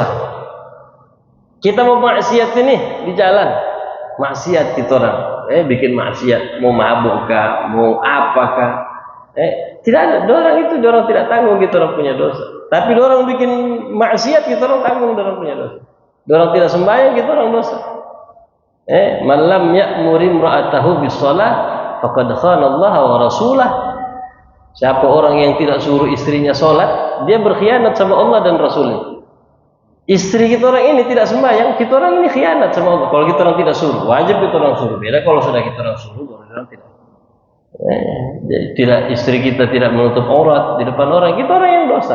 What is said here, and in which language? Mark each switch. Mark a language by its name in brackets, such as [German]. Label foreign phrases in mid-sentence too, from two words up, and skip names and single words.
[Papuan Malay] Kita mau maksiat ini di jalan, maksiat kita orang, bikin maksiat, mau mabuk kah, mau apakah, tidak ada, dorang tidak tanggung, kita orang punya dosa. Tapi dorang bikin maksiat, kita orang tanggung, dorang punya dosa. Dorang tidak sembahyang, kita orang dosa. [Arabic] من لم يأمر امرأته بالصلاة فقد خان الله ورسوله. [Indonesian] Siapa orang yang tidak suruh istrinya sholat, dia berkhianat sama Allah dan Rasulnya. [Papuan Malay] Istri kita orang ini tidak sembahyang, kita orang ini khianat sama Allah. Kalau kita orang tidak suruh, wajib kita orang suruh. Beda kalau sudah kita orang suruh, orang tidak. Jadi istri kita tidak menutup aurat di depan orang, kita orang yang dosa.